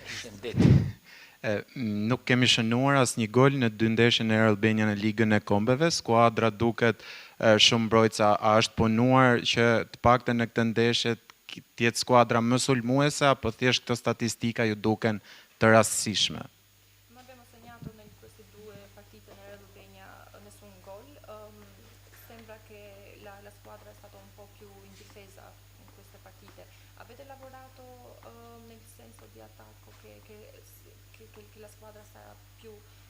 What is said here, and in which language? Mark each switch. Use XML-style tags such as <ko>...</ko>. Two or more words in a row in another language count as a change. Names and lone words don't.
<sq>Nuk kemi shënuar asnjë gol në 2 ndeshje në Albania në Ligën e Kombeve. Skuadra duket shumë mbrojtësa. A është punuar që të paktën në këtë ndeshje të jetë skuadra më sulmuese apo thjesht këto statistika ju duken të rastësishme?</sq> <it>Abbiamo segnato in queste 2 partite nella Albania nessun gol. Sembra che la squadra è stata un po' più in difesa in queste partite. Avete lavorato nel senso di attacco che la squadra sarà più</it>